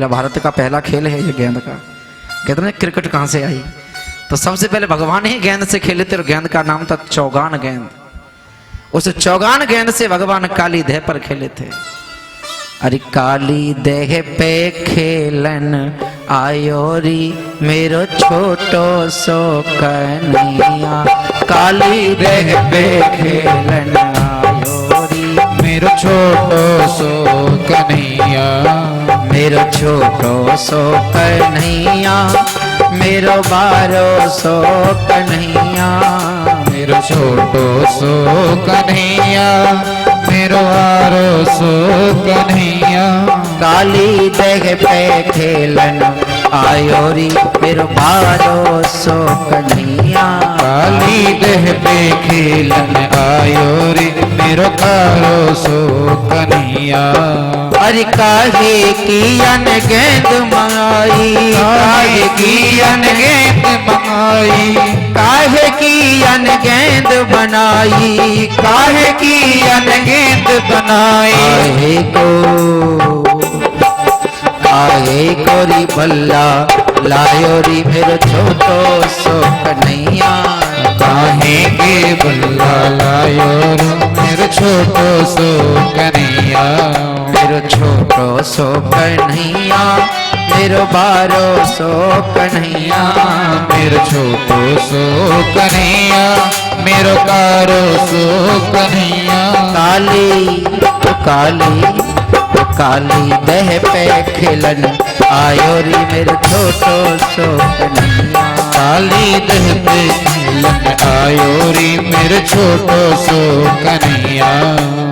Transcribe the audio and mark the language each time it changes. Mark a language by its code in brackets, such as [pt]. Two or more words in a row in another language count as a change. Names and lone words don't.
[hi] भारत का पहला खेल है ये गेंद का। कहते हैं क्रिकेट कहां से आई, तो सबसे पहले भगवान ही गेंद से खेले थे और गेंद का नाम था चौगान गेंद। उस चौगान गेंद से भगवान काली देह पर खेले थे। [bra] अरे काली देह पे खेलन आयोरी मेरो छोटो सो कन्हैया। काली देह पे खेलन आयोरी मेरो छोटो सो कन्हैया। मेरो छोटो सो कन्हैया, मेरो बारो सो कन्हैया, मेरो छोटो सो कन्हैया मेरो आरो सो कन्हैया काली देह पे खेलन आयो री मेरो बारो सो कन्हैया काली देह पे खेलन आयो रे मेरो कारो सो कन्हैया अरे काहे की अन गेंद मंगाई काहे की अनगेंद मंगाई काहे की अन गेंद बनाई काहे की अनगेंद बनाई काहे को री बल्ला लायो री मेरो छोटो सो कन्हैया काहे के बल्ला लायो रे मेरो छोटो सो कन्हैया मेरो छोटो सो कन्हैया मेरो बारो सो कन्हैया मेरो छोटो सो कन्हैया मेरो कारो सो कन्हैया काली देह पे खेलन आयो री मेरो छोटो सो कन्हैया काली देह पे खेलन आयो रे मेरो छोटो सो कन्हैया